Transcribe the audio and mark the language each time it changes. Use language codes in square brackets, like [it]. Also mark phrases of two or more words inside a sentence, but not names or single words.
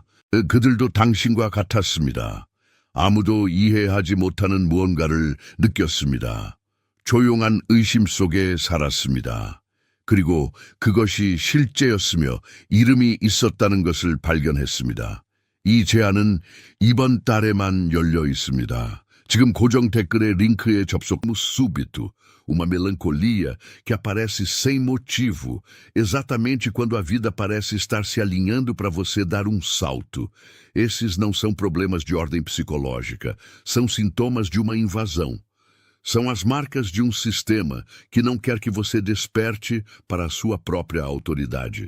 [ko] 그들도 당신과 같았습니다. 아무도 이해하지 못하는 무언가를 느꼈습니다. 조용한 의심 속에 살았습니다. 그리고 그것이 실제였으며 이름이 있었다는 것을 발견했습니다. 이 제안은 이번 달에만 열려 있습니다. 지금 고정 댓글의 링크에 접속. [pt] Súbito, uma melancolia que aparece sem motivo, exatamente quando a vida parece estar se alinhando para você dar um salto. Esses não são problemas de ordem psicológica, são sintomas de uma invasão. São as marcas de um sistema que não quer que você desperte para a sua própria autoridade.